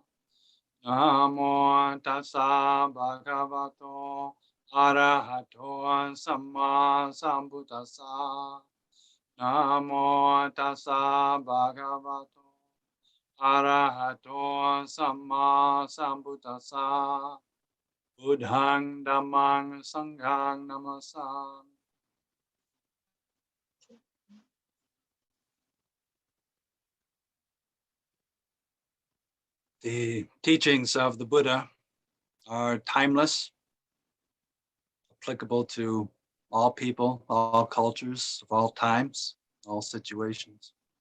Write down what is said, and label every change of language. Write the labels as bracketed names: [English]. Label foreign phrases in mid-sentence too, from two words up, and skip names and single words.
[Pali] Namo tassa bhagavato arahato samma sambuddhassa. Namo tassa bhagavato arahato samma sambuddhassa. Buddhang dhammang sanghang namasami. [English] The teachings of the Buddha are timeless, applicable to all people, all cultures, of all times, all situations.